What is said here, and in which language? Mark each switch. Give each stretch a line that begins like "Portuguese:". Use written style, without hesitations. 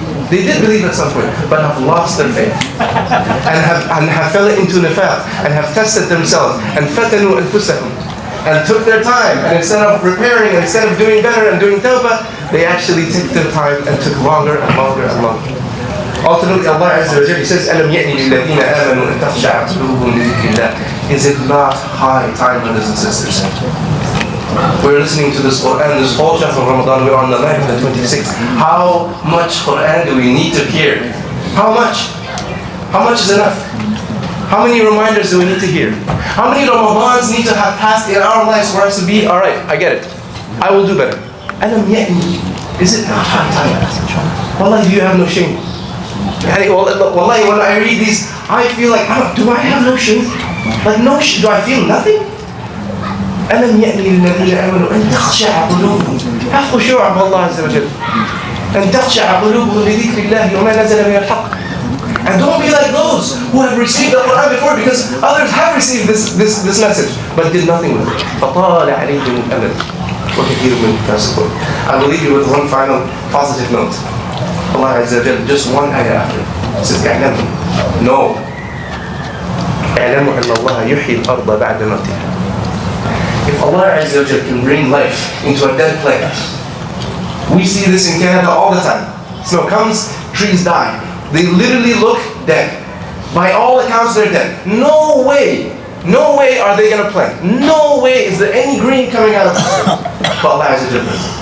English: They did believe at some point, but have lost their faith. And have fell into nifaq, and have tested themselves, and fatanu anfusahum, and took their time, and instead of repairing, and instead of doing better and doing tawbah, they actually took their time and took longer and longer and longer. Ultimately, Allah Azza wa Jalla says,
Arabic: أَلَمْ يَأْنِ لِلَّذِينَ آمَنُوا أَن تَخْشَعَ قُلُوبُهُمْ لِذِكْرِ اللَّهِ.
English: Is it not high time, brothers and sisters? We're listening to this Quran, this whole chapter of Ramadan. We're on the night of the 26th. How much Quran do we need to hear? How much? How much is enough? How many reminders do we need to hear? How many Ramadans need to have passed in our lives for us to be, all right, I get it. I will do better. Alam ya'ni. Is it not high time? Wallahi, do you have no shame? Wallahi, when I read these, I feel like, do I have no shame? Like, no shame? Do I feel nothing?
Arabic: ألم يأن للذين آمنوا أن تخشع قلوبهم.
English: Have
Arabic: خشوع بالله عز وجل. أن تخشع قلوبهم لذكر الله وما نزل من الحق.
English: And don't be like those who have received the Quran before, because others have received this message but did nothing with it.
Arabic: فطال عليهم الأمد وكثير منهم فاسقون.
English: I will leave you with one final positive note. Allah Azza wa Jalla, just one ayah after, says اعلموا. No.
Arabic: اعلموا أن الله يحيي الأرض بعد موتها.
English: If Allah Azza wa Jalla can bring life into a dead plant, we see this in Canada all the time. Snow comes, trees die. They literally look dead. By all accounts, they're dead. No way are they going to plant. No way is there any green coming out of the plant. But Allah Azza wa Jalla does.